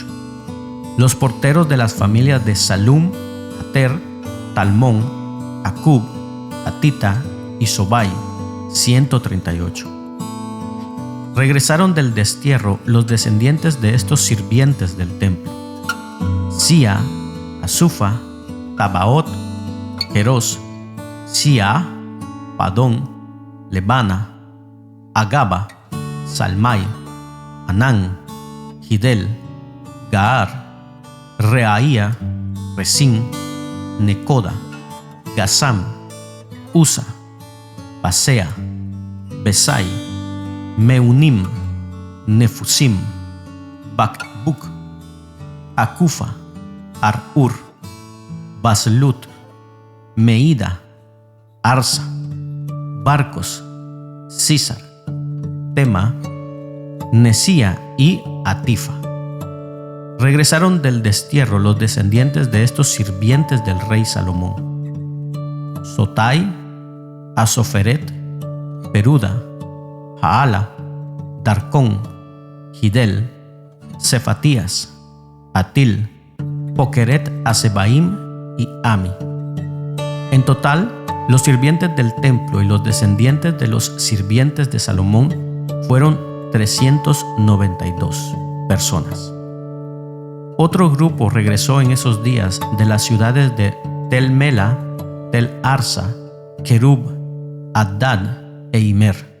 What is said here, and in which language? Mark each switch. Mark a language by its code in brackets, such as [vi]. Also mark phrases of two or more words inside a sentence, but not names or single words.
[es] Los porteros de las familias de Salum, Ater, Talmón, Acub, Atita y Sobai, 138. Regresaron del destierro los descendientes de estos sirvientes del templo: Sia, Asufa, Tabaot, Jeros, Sia, Padón, Lebana, Agaba, Salmai, Anán, Gidel, Gaar, Reaía, Resín, Necoda, Gazam, Usa, Basea, Besai, Meunim, Nefusim, Bakbuk, Akufa, Ar-Ur, Baslut, Meida, Arsa, Barcos, Císar, Tema, Nesía y Atifa. Regresaron del destierro los descendientes de estos sirvientes del rey Salomón: Sotai, Asoferet, Peruda, Jaala, Darcón, Gidel, Cefatías, Atil, Pokeret Hasebaim y Ami. En total, los sirvientes del templo y los descendientes de los sirvientes de Salomón fueron 392 personas. Otro grupo regresó en esos días de las ciudades de Tel Mela, Tel Arsa, Kerub, Adad e Imer.